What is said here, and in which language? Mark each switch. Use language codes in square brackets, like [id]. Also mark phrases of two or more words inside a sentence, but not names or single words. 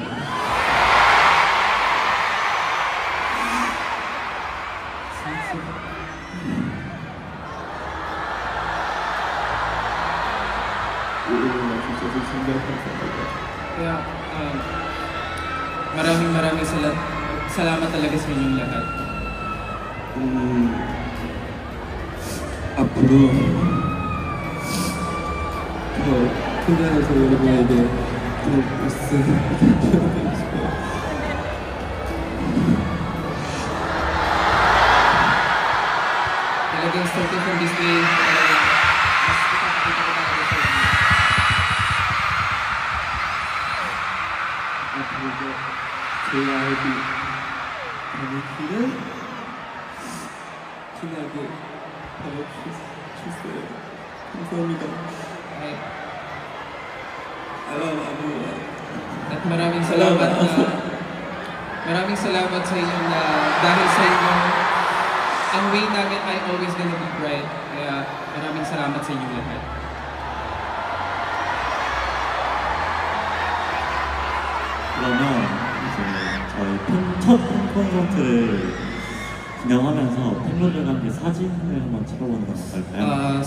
[tl] Kaya maraming salamat talaga sa inyong lahat. [ko] 앞으로 더 통장에서 여러분에게 더 웃음 보여드리고 싶어요. [en] Talagang starting from this day, [tl] mas ipapakita ko talaga sa inyo. [ko] 앞으로도 저희 아이들 많은 길을 편하게 가르쳐주세요. 감사합니다. [en] I love everyone. [tl] At maraming salamat sa inyo na dahil sa inyo, ang way namin ay [en] always gonna be bright. [tl] Kaya maraming salamat sa inyo lahat. [ko] 그러면 이제 저희 첫 콘서트를 진행하면서 팬분들과 함께 사진을 한번 찍어보는 건 어떨까요?